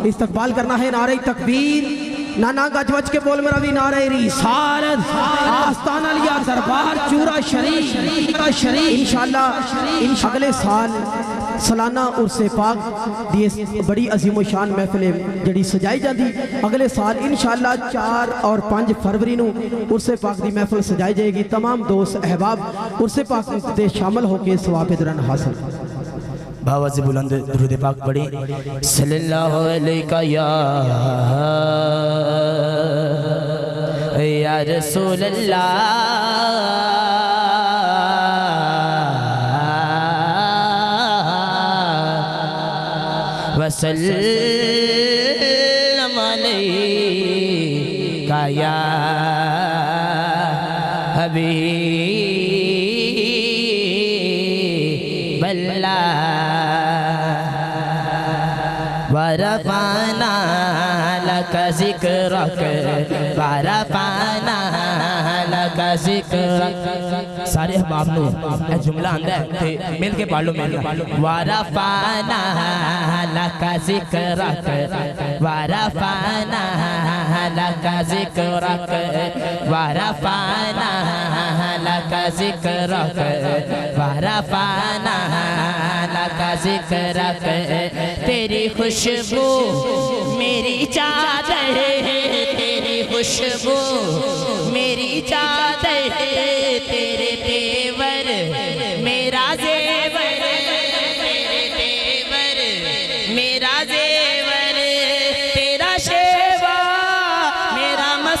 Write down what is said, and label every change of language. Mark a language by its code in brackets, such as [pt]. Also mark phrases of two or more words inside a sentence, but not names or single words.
[pa] استقبال کرنا ہے نعرے تکبیر، نانا گج وج کے بول میرا بھی نعرے رسالت، آستانہ لیا دربار چورا شریف ان شاء اللہ اگلے سال سالانہ عرس پاک دی بڑی عظیم شان محفل جڑی سجائی جاتی اگلے سال ان شاء اللہ 4 اور 5 فروری نوں عرس پاک دی محفل سجائی جائے گی. [ur] تمام دوست احباب عرس پاک میں شامل ہو کر ثواب دارین حاصل. بابا سے بلند درود پاک پڑھی [ar] صلى الله عليك يا رسول الله وسلم عليك يا حبيب الله ورفعنا لك ذكرك ورفعنا لك ذكرك. [pa] سارے احباب نوں اے جملہ آندا ہے تے مل کے پڑھ لو [ar] ورفعنا لك ذكرك ورفعنا لك ذكرك ورفعنا لك ذكرك ورفعنا لك ذكرك. [ur] تیری خوشبو میری چادر ہے، تیری خوشبو میری چادر ہے، تیرے تیور میرا زیور، تیرے تیور میرا زیور، تیرا شیوہ میرا